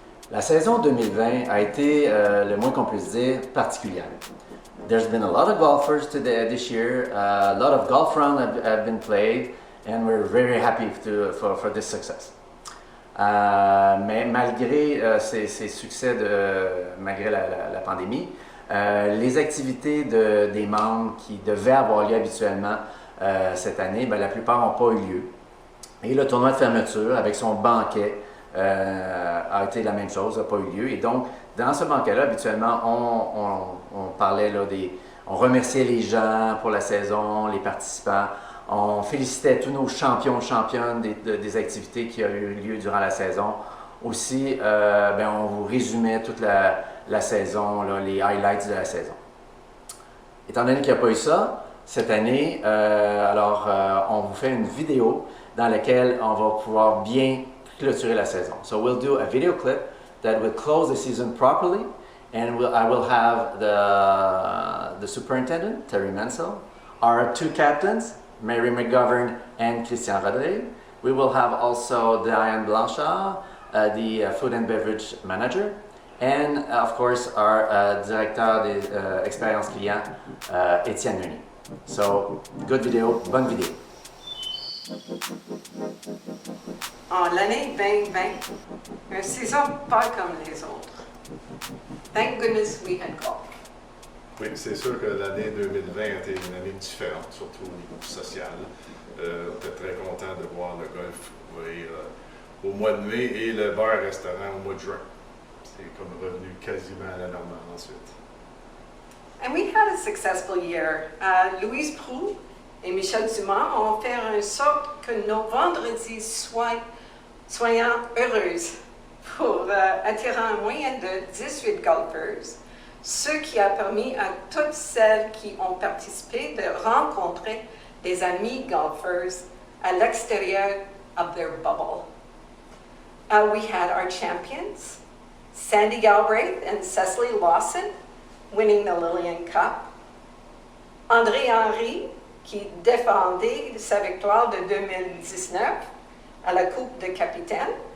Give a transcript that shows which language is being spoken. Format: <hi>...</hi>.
<fr>La saison 2020 a été, le moins qu'on puisse dire, particulière.</fr> <en>There's been a lot of golfers this year, a lot of golf rounds have been played, and we're very happy for this success.</en> <fr>Mais malgré ces succès, malgré la pandémie, les activités des membres qui devaient avoir lieu habituellement cette année, la plupart n'ont pas eu lieu. Et le tournoi de fermeture, avec son banquet, a été la même chose, n'a pas eu lieu. Et donc, dans ce banquet-là, habituellement, on parlait là, on remerciait les gens pour la saison, les participants. On félicitait tous nos champions, championnes des activités qui ont eu lieu durant la saison. Aussi, on vous résumait toute la saison, là, les highlights de la saison. Étant donné qu'il n'y a pas eu ça, cette année, on vous fait une vidéo dans laquelle on va pouvoir bien clôturer la saison.</fr> <en>So we'll do a video clip that will close the season properly, and I will have the superintendent, Terry Mansell, our two captains, Mary McGovern and Christian Rodrigue. We will have also Diane Blanchard, the food and beverage manager, and of course our</en> <fr>directeur des expériences clients,</fr> <en>Étienne Meunier. So, good video,</en> <fr>bonne vidéo. En l'année 2020, une saison pas comme les autres.</fr> <en>Thank goodness we had golf.</en> <fr>Oui, c'est sûr que l'année 2020 a été une année différente, surtout au niveau social. On était très contents de voir le golf ouvrir au mois de mai et le bar-restaurant au mois de juin. C'est comme revenu quasiment à la normale ensuite.</fr> <en>And we had a successful year.</en> <fr>Louise Proulx et Michel Dumas ont fait en sorte que nos vendredis soient heureuses pour attirer en moyenne de 18 golfers, ce qui a permis à toutes celles qui ont participé de rencontrer des amis golfers à l'extérieur</fr> <en>of their bubble. We had our champions, Sandy Galbraith and Cecily Lawson, winning the Lillian Cup.</en> <fr>André Henry, qui défendait sa victoire de 2019 à la Coupe de Capitaine.</fr>